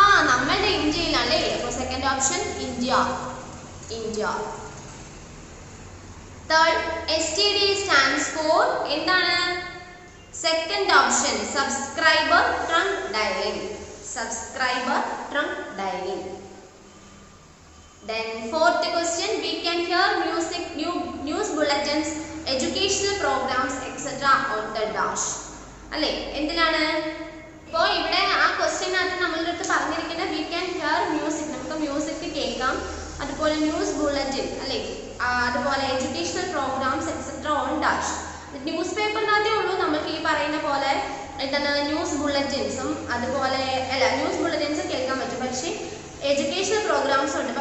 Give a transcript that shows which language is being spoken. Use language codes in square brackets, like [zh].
[ml] നമ്മളുടെ ഇന്ത്യയിലല്ലേ? അപ്പോൾ second option, India. India. Third, STD stands for എന്താണ്? Second option, subscriber trunk dialling. [en] Subscriber trunk dialing. Then fourth question, we can hear music, news bulletins, educational programs, etc. on the dash. [ml] അല്ലേ എന്തിനാണ് ഇപ്പോൾ ഇവിടെ ആ ക്വസ്റ്റ്യനകത്ത് നമ്മളുടെ അടുത്ത് പറഞ്ഞിരിക്കുന്ന [en] we can hear music, [ml] നമുക്ക് മ്യൂസിക് കേൾക്കാം, അതുപോലെ ന്യൂസ് ബുള്ളറ്റിൻ അല്ലേ, അതുപോലെ educational programmes etcetera on dash. News പേപ്പറിനകത്തേ ഉള്ളൂ നമുക്ക് ഈ പറയുന്ന പോലെ എന്താണ് ന്യൂസ് ബുള്ളറ്റിൻസും അതുപോലെ അല്ല ന്യൂസ് ബുള്ളറ്റിൻസ് കേൾക്കാൻ പറ്റും, പക്ഷേ എഡ്യൂക്കേഷണൽ പ്രോഗ്രാംസ് ഉണ്ട്.